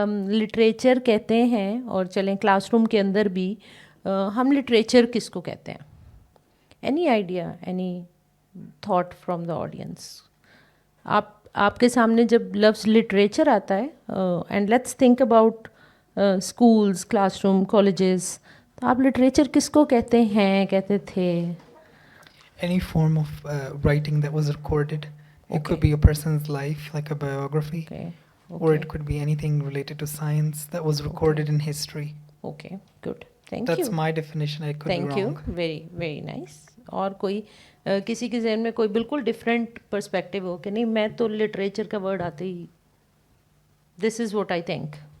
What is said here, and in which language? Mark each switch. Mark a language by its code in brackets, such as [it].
[ur] Literature کہتے ہیں, اور چلیں کلاس روم کے اندر بھی ہم لٹریچر کس کو کہتے ہیں؟ [en] Any idea, any thought from the audience? [ur] آپ کے سامنے جب لفظ لٹریچر آتا ہے, [en] and let's think about schools, [ur] class room, colleges, تو آپ لٹریچر کس کو کہتے ہیں, کہتے تھے؟ [en] Any form of writing that was recorded. It could be a person's life, like a biography, or it could be anything related to science that was recorded in history. Okay, good. Thank you. That's my definition. I could be wrong. Thank you. Very, very nice. [ur] اور کوئی کسی کے ذہن میں کوئی بالکل different perspective ہو کہ نہیں میں تو لٹریچر کا ورڈ آتے ہی [en] This is what I think.